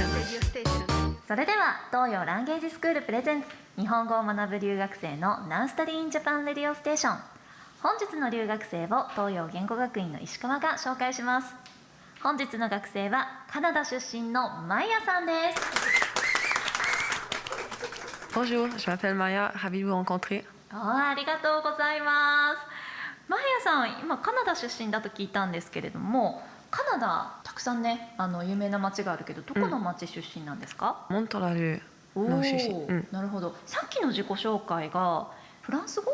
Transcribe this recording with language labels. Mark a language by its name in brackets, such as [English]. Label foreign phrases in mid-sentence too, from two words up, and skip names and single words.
[Japanese] それでは東洋ランゲージスクールプレゼンツ日本語を学ぶ留学生の Now Study in Japan Radio Station。本日の留学生を東洋言語学院の石川が紹介します。本日の学生はカナダ出身のマイヤさんです。 [French] Bonjour, je m'appelle Maya, ravi de vous rencontrer. [Japanese] ありがとうございます。マイヤさん、今カナダ出身だと聞いたんですけれども、カナダたくさんね、有名な町があるけど、どこの町出身なんですか？モントラルの出身。なるほど。さっきの自己紹介がフランス語？